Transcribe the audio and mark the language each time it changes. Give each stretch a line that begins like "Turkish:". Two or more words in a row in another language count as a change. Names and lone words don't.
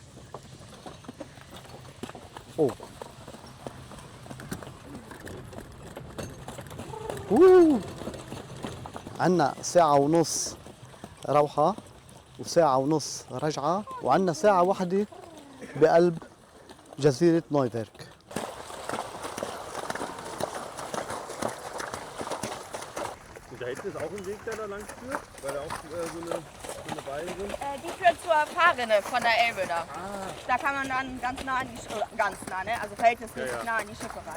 Arabic: اوه عنا ساعة ونص روحة وساعة ونص رجعة، وعنا ساعة واحدة بقلب جزيرة نويفيرك.
German: Und da hinten ist auch ein Weg, der da lang führt, weil da auch so eine Beine sind. Die führt zur Fahrrinne von der Elbe da. Da kann man dann ganz nah an die ganz nah, ne? Also verhältnismäßig nah an die Schiffe ran.